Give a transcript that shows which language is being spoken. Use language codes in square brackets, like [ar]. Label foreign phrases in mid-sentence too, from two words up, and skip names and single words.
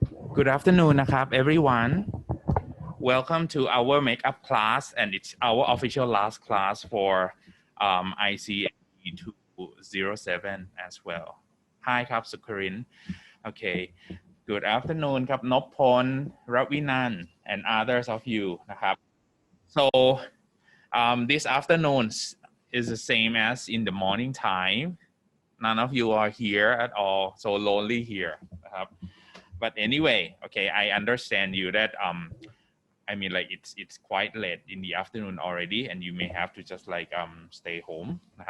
[en] Good afternoon, [th] นะครับ, [en] everyone. Welcome to our makeup class, and it's our official last class for ICMB207 as well. Hi, ครับ Sukarin. Okay. Good afternoon, ครับ Noppon, Ravinan, and others of you, [th] นะครับ. [en] So this afternoon is the same as in the morning time. None of you are here at all, so lonely here, [th] นะครับ. [en] But anyway, okay, I understand you that I mean, like it's quite late in the afternoon already, and you may have to just like stay home, [th] นะครับ.